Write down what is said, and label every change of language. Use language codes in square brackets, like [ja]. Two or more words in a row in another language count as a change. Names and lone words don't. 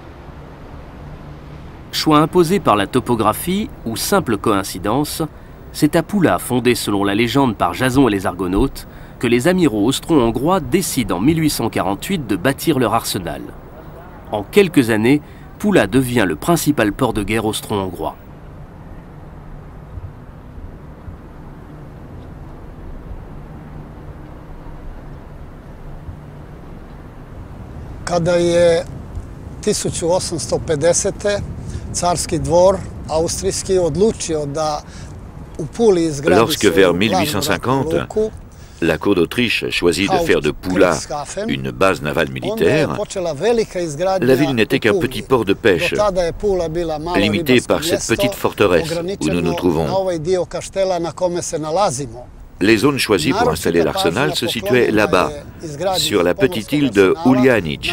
[fr] Choix imposé par la topographie ou simple coïncidence, c'est à Pula, fondée selon la légende par Jason et les Argonautes, que les amiraux austro-hongrois décident en 1848 de bâtir leur arsenal. En quelques années, Pula devient le principal port de guerre austro-hongrois. [hr] Kada je 1850. carski dvor austrijski odlučio da u Puli izgradi [fr] Lorsque vers 1850, La cour d'Autriche choisit de faire de Pula une base navale militaire, la ville n'était qu'un petit port de pêche, limité par cette petite forteresse où nous nous trouvons. Les zones choisies pour installer l'arsenal se situaient là-bas, sur la petite île de Uljanić.